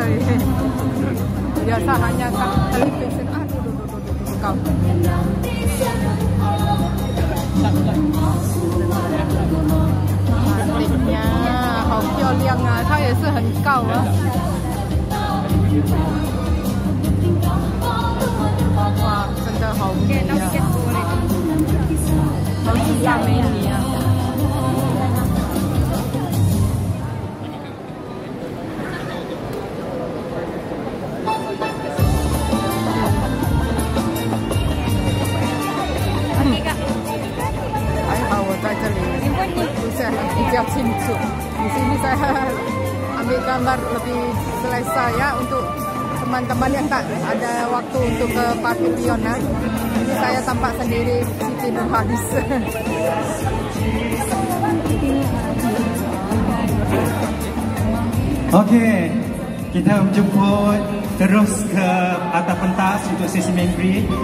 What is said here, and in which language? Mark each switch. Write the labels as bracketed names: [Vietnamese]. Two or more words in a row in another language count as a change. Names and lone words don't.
[Malay] Biasa hanya kat televisi. Kau. Cantiknya, [Chinese] 好漂亮啊！她也是很高啊。哇，真的好美啊！好几大美女啊！在这里不是比较清楚， [Malay] di sini saya ambil gambar lebih selesai ya untuk teman-teman yang tak ada waktu untuk ke pavilion ya. Ini saya tampak sendiri Siti Nurhaliza. Okey, kita menjemput terus ke atas pentas untuk sesi memberi.